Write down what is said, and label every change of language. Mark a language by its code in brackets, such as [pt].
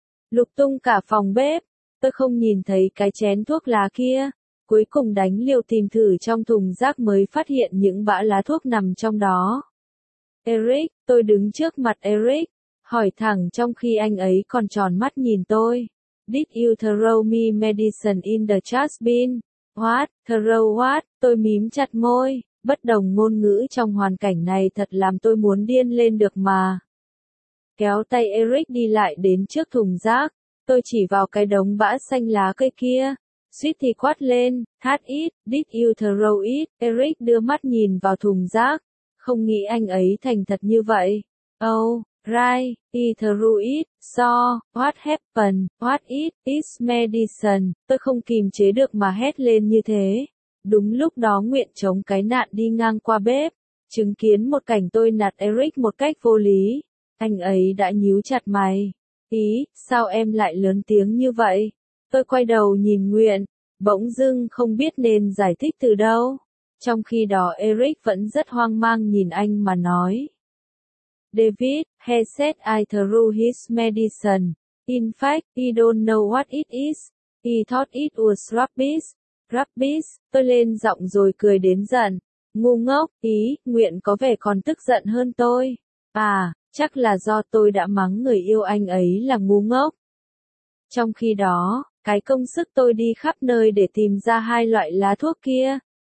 [vi] Lục tung cả phòng bếp, tôi không nhìn thấy cái chén thuốc lá kia. Cuối cùng đánh liều tìm thử trong thùng rác mới phát hiện những bã lá thuốc nằm trong đó. Eric, tôi đứng trước mặt Eric, hỏi thẳng trong khi anh ấy còn tròn mắt nhìn tôi. [en] Did you throw me medicine in the trash bin? What? Throw what? [vi] Tôi mím chặt môi, bất đồng ngôn ngữ trong hoàn cảnh này thật làm tôi muốn điên lên được mà. Kéo tay Eric đi lại đến trước thùng rác, tôi chỉ vào cái đống bã xanh lá cây kia, suýt thì quát lên, [en] that it, did you throw it? [vi] Eric đưa mắt nhìn vào thùng rác, không nghĩ anh ấy thành thật như vậy. [en] Oh. Right, he threw it, so, what happened, what it, is medicine, [vi] tôi không kìm chế được mà hét lên như thế. Đúng lúc đó nguyện chống cái nạn đi ngang qua bếp, chứng kiến một cảnh tôi nạt Eric một cách vô lý. Anh ấy đã nhíu chặt mày. Ý, sao em lại lớn tiếng như vậy? Tôi quay đầu nhìn nguyện, bỗng dưng không biết nên giải thích từ đâu. Trong khi đó Eric vẫn rất hoang mang nhìn anh mà nói. [en] David, he said I threw his medicine. In fact, he don't know what it is. He thought it was rubbish. [vi] Rubbish, tôi lên giọng rồi cười đến giận. Ngu ngốc, ý, nguyện có vẻ còn tức giận hơn tôi. À, chắc là do tôi đã mắng người yêu anh ấy là ngu ngốc. Trong khi đó, cái công sức tôi đi khắp nơi để tìm ra hai loại lá thuốc kia.